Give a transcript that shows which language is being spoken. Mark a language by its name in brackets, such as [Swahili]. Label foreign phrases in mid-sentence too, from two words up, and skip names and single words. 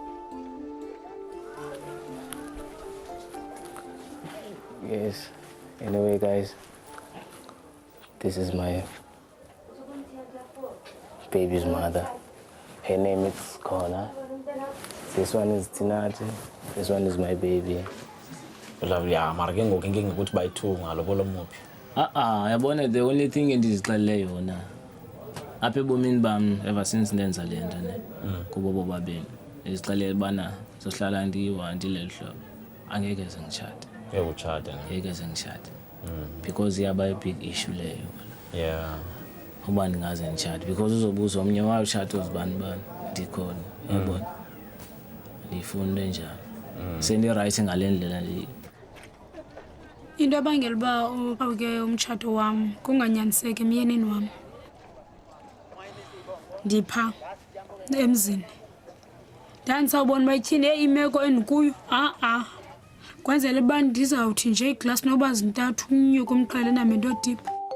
[English] Yes. Anyway, guys, this is my baby's mother. Her name is Kona. This one is Tinaji. This one is my baby. Lovely. [Xhosa] Mara ke ngoku inkinga ukuthi bayithu ngalobolo muphi. Yabona [English] the only thing [Xhosa] endizixelele yona apha ebomini bam [English] ever since [Xhosa] ndenza le nto ne kubo bobabini izixelele ubana zohlala ndileli hlobo angeke ze ngitshate. Ngeke ze ngitshate because iyaba i- [English] big issue [Xhosa] leyo. [English] Yeah. [Xhosa] Uba ndingaze nditshate because uzobuza omnye wawutshata uzibani ndikhona yabona ndiyifuna into enjalo sendirayithi ngale ndlela nje. Into abangela uba uqhawuke umtshato wam kunganyaniseki emyenini wam ndipha emzini ndandisawubona uba ityhini imeko endikuyo kwenzela uba ndizawuthi nje iglasi noba zintathu umnyuka umqele nami into dipha.